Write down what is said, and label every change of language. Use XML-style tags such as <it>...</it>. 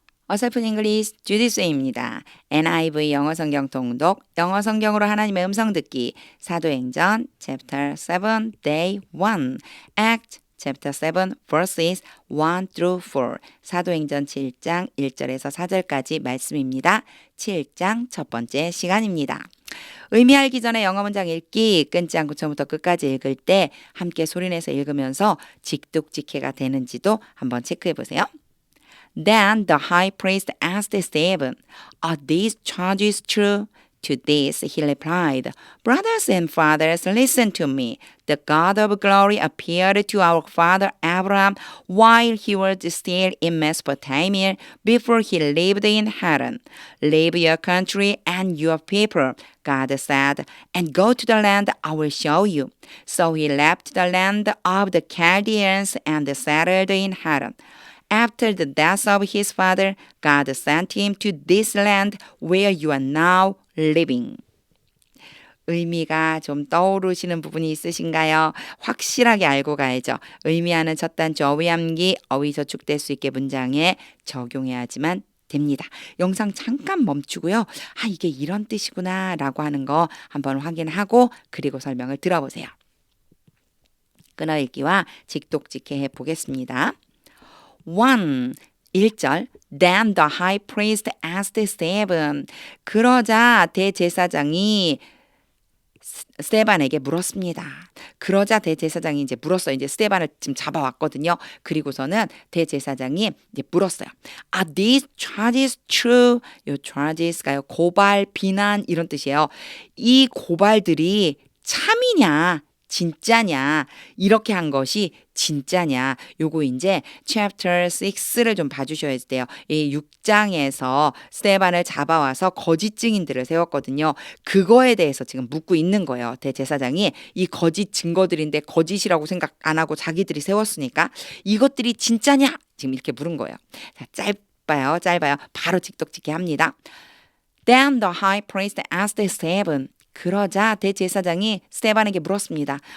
<ko>어설픈 잉글리시 주디스입니다. NIV 영어 성경 통독, 영어 성경으로 하나님의 음성 듣기, 사도행전 chapter 7 day 1,</ko> <en>act chapter 7 verses 1 through 4,</en> <ko>사도행전 7장 1절에서 4절까지 말씀입니다. 7장 첫 번째 시간입니다. 의미 알기 전에 영어 문장 읽기 끊지 않고 처음부터 끝까지 읽을 때 함께 소리내서 읽으면서 직독직해가 되는지도 한번 체크해 보세요.</ko> <en>Then the high priest asked Stephen, "Are these charges true?" To this he replied, "Brothers and fathers, listen to me. The God of glory appeared to our father Abraham while he was still in Mesopotamia before he lived in Haran. Leave your country and your people, God said, and go to the land I will show you." So he left the land of the Chaldeans and settled in Haran. After the death of his father, God sent him to this land where you are now living.</en> <ko>의미가 좀 떠오르시는 부분이 있으신가요? 확실하게 알고 가야죠. 의미하는 첫 단추 어휘함기, 어휘 저축될 수 있게 문장에 적용해야지만 됩니다. 영상 잠깐 멈추고요. 이게 이런 뜻이구나 라고 하는 거 한번 확인하고 그리고 설명을 들어보세요. 끊어읽기와 직독직해 해보겠습니다. 1.</ko> <en>1절 Then the high priest asked Stephen.</en> <ko>그러자 대제사장이 스테반에게 물었습니다. 그러자 대제사장이 이제 물었어요. 이제 스테반을 지금 잡아왔거든요. 그리고서는 대제사장이 이제 물었어요.</ko> <en>Are these charges true?</en> <ko>요 charges가요. 고발, 비난 이런 뜻이에요. 이 고발들이 참이냐? 진짜냐? 이렇게 한 것이 진짜냐? 요거 이제 chapter 6를 좀 봐주셔야 돼요. 이 6장에서 스테반을 잡아와서 거짓 증인들을 세웠거든요. 그거에 대해서 지금 묻고 있는 거예요. 대제사장이 이 거짓 증거들인데 거짓이라고 생각 안 하고 자기들이 세웠으니까 이것들이 진짜냐? 지금 이렇게 물은 거예요. 자, 짧아요. 바로 직독직해 합니다.</ko> <en>Then the high priest asked Stephen.</en> <ko>그러자 대제사장이 스테반에게 물었습니다.</ko>